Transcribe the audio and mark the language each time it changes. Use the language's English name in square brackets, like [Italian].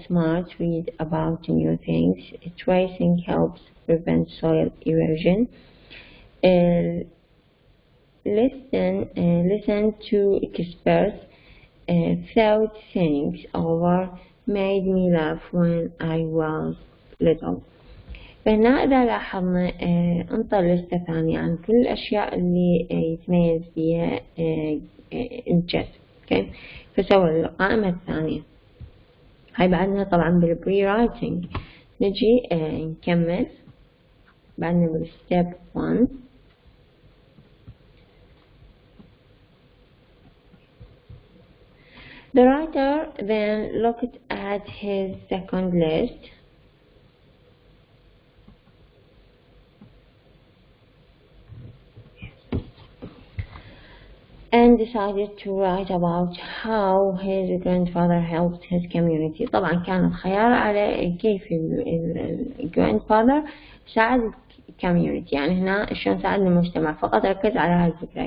[English] Smart, read about new things. Tracing helps prevent soil erosion. Listen to experts. Thought things over, made me laugh when I was little. [Arabic] فهنا إذا لاحظنا انطى لستة ثانية عن كل الأشياء اللي يتميز بها الجد. okay. فسوى القائمة الثانية. هاي بعدنا طبعا بالبري رايتنج. نجي نكمل بعدنا بالستيب 1. [English] The writer then looked at his second list and decided to write about how his grandfather helped his community. [Arabic] طبعا كان الخيار على كيف grandfather ساعد community، يعني هنا شلون ساعد المجتمع، فقط ركز على هاي الفكرة.